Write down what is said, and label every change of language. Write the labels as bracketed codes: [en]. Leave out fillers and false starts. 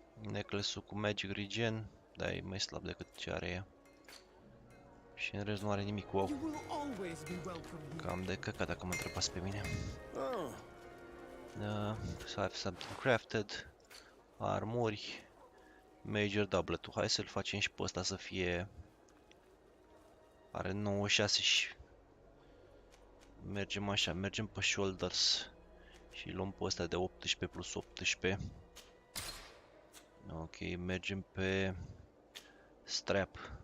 [ro] Necklace-ul cu Magic Regen, dar e mai slab decât ce are ea. Și în rest nu are nimic wow. Cam de căcat dacă mă întrebați pe mine. [en] So I have something crafted. [ro] Armuri. Major doublet-ul. Hai să-l facem și pe ăsta să fie... Are 96 și... Mergem așa, mergem pe shoulders. Și luăm pe ăsta de 18 plus 18. Ok, mergem pe... Strap.